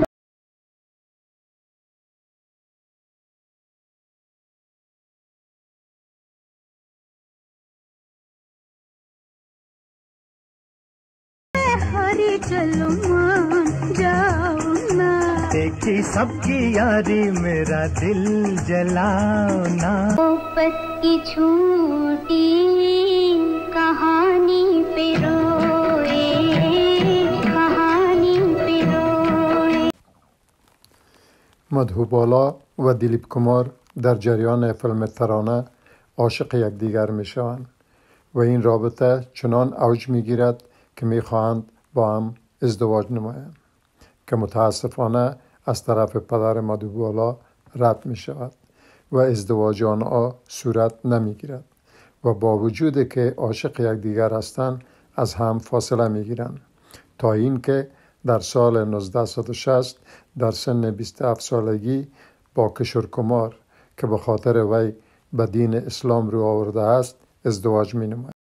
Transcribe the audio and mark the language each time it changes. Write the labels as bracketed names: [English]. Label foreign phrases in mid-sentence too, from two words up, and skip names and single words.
[Hindi] हरी चलो मान जाओ ना, देखी सबकी यारी मेरा दिल जलाओ ना। मोहब्बत की छूटी कहानी पे रोए, कहानी पे रोए. [Persian] مدهوبالا و دیلیپ کمار در جریان فیلم ترانه عاشق یکدیگر می شوند و این رابطه چنان اوج می گیرد که می خواهند با هم ازدواج نمایند که متاسفانه از طرف پدر مدهوبالا رد می شود و ازدواج آنها صورت نمی گیرد و با وجود که عاشق یکدیگر هستند از هم فاصله می گیرند تا اینکه در سال 1960 در سن 27 سالگی با کشور کمار که به خاطر وی به دین اسلام رو آورده است ازدواج می نماید.